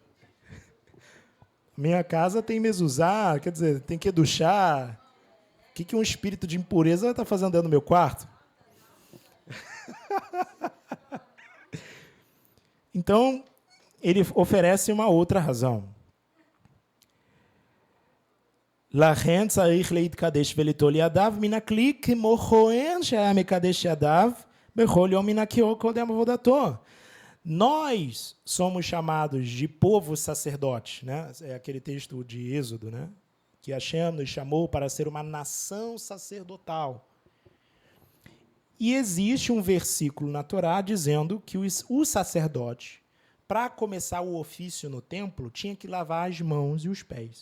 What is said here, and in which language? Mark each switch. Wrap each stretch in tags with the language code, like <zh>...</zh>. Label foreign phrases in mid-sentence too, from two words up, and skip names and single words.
<pt>Minha casa tem mezuzá, quer dizer, tem que duchar. O que um espírito de impureza está fazendo dentro do meu quarto? Então, ele oferece uma outra razão.</pt> <he>לכן צריך להתקדש וליטול ידיו מן הכלי כמו כהן שהיה מקדש ידיו בכל יום מן הכיור קודם עבודתו.</he> <pt>Nós somos chamados de povo sacerdote, né? É aquele texto de Êxodo, né? Que Hashem nos chamou para ser uma nação sacerdotal. E existe um versículo na Torá dizendo que o sacerdote, para começar o ofício no templo, tinha que lavar as mãos e os pés.</pt>